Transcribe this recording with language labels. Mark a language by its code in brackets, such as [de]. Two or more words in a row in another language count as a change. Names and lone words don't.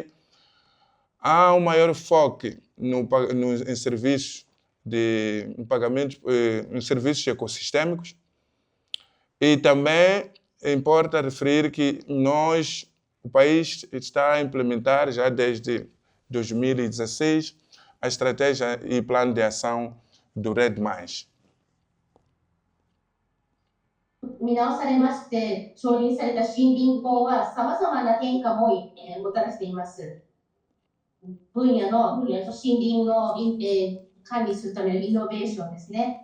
[pt] Há um maior foco em serviços em serviços ecossistêmicos e também importa referir que o país está a implementar já desde 2016 a estratégia e plano de ação do RED+. [ja] 見直されまして、承認された森林法はさまざまな変化ももたらしています。分野の森林の管理するためのイノベーションですね。